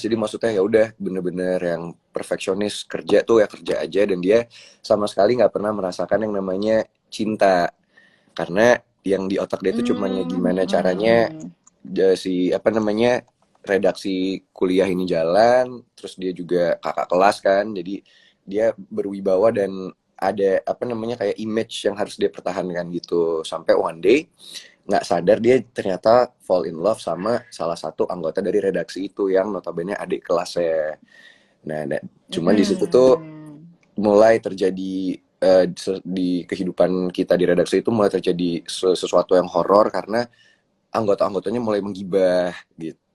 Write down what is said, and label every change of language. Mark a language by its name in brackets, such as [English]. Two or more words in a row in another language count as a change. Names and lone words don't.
[Indonesian] Jadi maksudnya ya udah bener-bener yang perfeksionis, kerja tuh ya kerja aja, dan dia sama sekali nggak pernah merasakan yang namanya cinta, karena yang di otak dia tuh cuman ya gimana caranya Mm-mm. si apa namanya, redaksi kuliah ini jalan, terus dia juga kakak kelas kan, jadi dia berwibawa dan ada apa namanya kayak image yang harus dia pertahankan gitu, sampai [English] one day [Indonesian] nggak sadar dia ternyata [English] fall in love [Indonesian] sama salah satu anggota dari redaksi itu yang notabene adik kelasnya. Nah, cuman di situ tuh Mm-mm. mulai terjadi di kehidupan kita di redaksi itu mulai terjadi sesuatu yang horor, karena anggota-anggotanya mulai menggibah gitu.